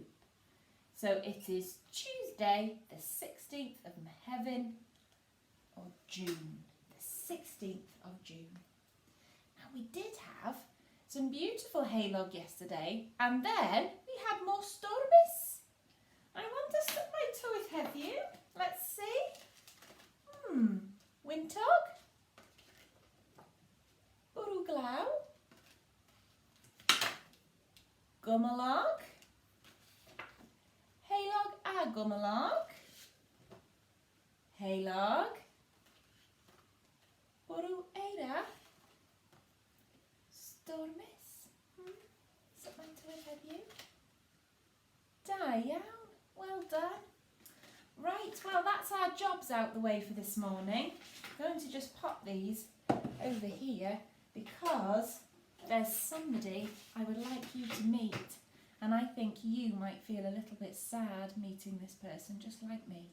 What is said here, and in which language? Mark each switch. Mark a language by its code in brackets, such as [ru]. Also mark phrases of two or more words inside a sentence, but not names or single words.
[en] So it is Tuesday, the 16th of Mehefin, or June, the 16th of June. Now we did have some beautiful haylog yesterday, and then we had more stormies. I want to slip my [cy] Tywydd heddiw. [en] Let's see. [cy] Wyntog, Bwrw glaw, Gymylog, haylog a gymylog, haylog, Bwrw eira, stormus. [en] Slip my [cy] Tywydd heddiw. Da iawn. [en] Well done. Right, well that's our jobs out the way for this morning. I'm going to just pop these over here because there's somebody I would like you to meet, and I think you might feel a little bit sad meeting this person just like me.